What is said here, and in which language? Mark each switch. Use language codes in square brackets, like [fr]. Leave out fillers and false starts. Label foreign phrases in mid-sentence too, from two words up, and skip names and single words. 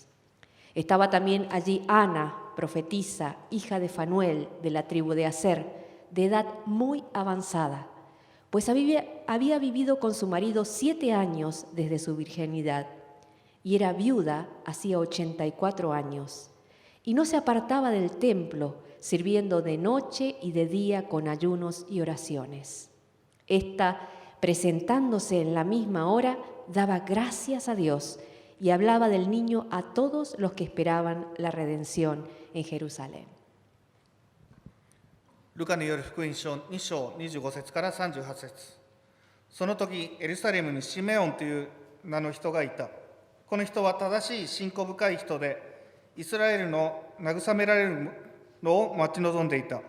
[es] Estaba también allí Ana, profetisa, hija de Fanuel, de la tribu de Aser, de edad muy avanzada, pues había vivido con su marido 7 años desde su virginidad, y era viuda hacía 84 años, y no se apartaba del templo, sirviendo de noche y de día con ayunos y oraciones. Esta, presentándose en la misma hora, daba gracias a Dios y hablaba del niño a todos los que esperaban la redención en Jerusalén. [ja] ルカによる福音書2章25節から38節。その時エルサレムにシメオンという名の人がいた。この人は正しい信仰深い人で、イスラエルの慰められるのを待ち望んでいた。